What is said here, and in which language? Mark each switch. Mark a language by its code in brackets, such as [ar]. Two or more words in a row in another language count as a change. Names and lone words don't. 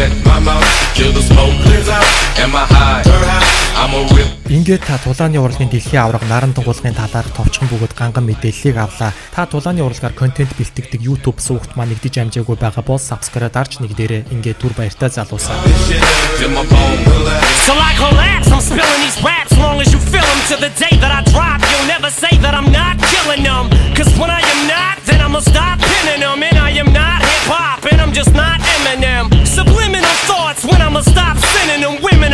[mn] Ингээд та тулааны урлагийн дэлхийн аварга наран тунгалагын талаар товчхон бөгөөд ганган мэдээллийг авлаа. Та тулааны урлагаар контент бэлтгэдэг YouTube суугт маань нэгдэж амжаагүй байгаа бол subscribe дарж нэг дээрээ ингээд түр баяртай залуусаа. [en] So I collapse, I'm spilling these raps long as you feel them to the day that I drop. You'll never say that I'm not killing them. Cause when I am not, then I'ma stop pinning them. And I am not hip hop, and I'm just not Eminem. Subliminal thoughts when I'ma stop sending them.